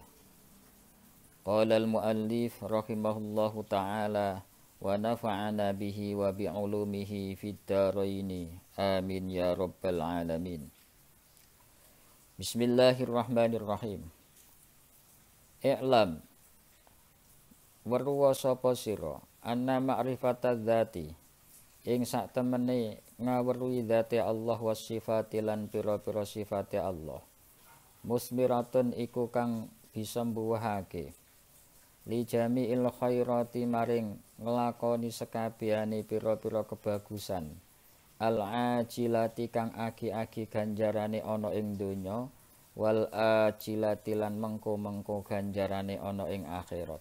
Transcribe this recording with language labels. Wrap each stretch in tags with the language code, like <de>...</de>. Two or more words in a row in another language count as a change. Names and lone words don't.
<ar>قال المؤلف رحمه الله تعالى ونفعنا به وبعلومه في الدارين. آمين يا رب العالمين. بسم الله الرحمن الرحيم.</ar> <jv>I'lam weruwa sapa sira</jv> <ar>أن معرفة ذات</ar> <jv>ing sak temene ngaweruhi dzate Allah</jv> <ar>والصفات</ar> <jv>lan pira-pira sifate Allah musmiratun iku kang bisa mbuwahake</jv> <ar>لجميع الخيرات</ar> <jv>maring nglakoni sekabehane pira-pira kebagusan al-ajilati kang aki-aki ganjarane ana ing donya</jv> <ar>والآجلة</ar> <jv>lan mengko-mengko ganjarane ana ing akhirat.</jv>